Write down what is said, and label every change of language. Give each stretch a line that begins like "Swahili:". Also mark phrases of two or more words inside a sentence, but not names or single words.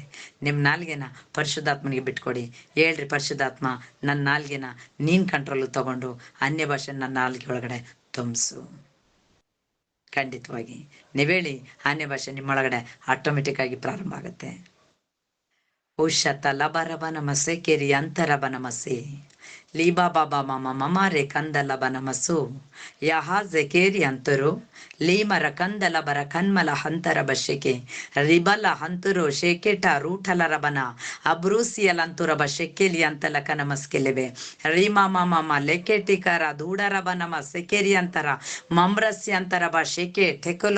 Kannada: ನಿಮ್ಮ ನಾಲ್ಗೆನ ಪರಿಶುದ್ಧಾತ್ಮನಿಗೆ ಬಿಟ್ಕೊಡಿ. ಹೇಳ್ರಿ, ಪರಿಶುದ್ಧಾತ್ಮ ನನ್ನ ನಾಲ್ಗೆನ ನೀನ್ ಕಂಟ್ರೋಲ್ ತಗೊಂಡು ಅನ್ಯ ಭಾಷೆ ನನ್ನ ನಾಲ್ಗೆ ಒಳಗಡೆ ತುಂಬಿಸು. ಖಂಡಿತವಾಗಿ ನೀವೇಳಿ, ಅನ್ಯ ಭಾಷೆ ನಿಮ್ಮೊಳಗಡೆ ಆಟೋಮೆಟಿಕ್ ಆಗಿ ಪ್ರಾರಂಭ ಆಗುತ್ತೆ. ಉಷತಲಬರಬ ನಮಸೆ ಕೆರಿಯಂತರಬ ನಮಸೆ ಲೀಬಾ ಬಾಬಾ ಮಮ ಮಮಾರೆ ಕಂದಲ ಬನಮಸು ಯಹ ಜೆಕೇರಿ ಅಂತರು ಲೀಮರ ಕಂದಲ ಬರ ಕನ್ಮಲ ಹಂತರ ಬಶೆಕೆ ರಿಬಲ ಹಂತುರು ಶೇಕೆಟ ರೂಠಲರ ಬನ ಅಬ್ರೂಸಿಯಲಂತುರ ಬಶೆಕೆಲಿ ಅಂತಲ ಕನಮಸ್ಕೆಲೆಬೆ ರೀಮಾ ಮಮ ಲೆಕೆಟಿಕರ ದೂಡರ ಬನಮ ಸೆಕೆರಿ ಅಂತರ ಮಮ್ರಸ್ಯ ಅಂತರ ಬ ಶೆಕೆ ಟೆಕಲೋ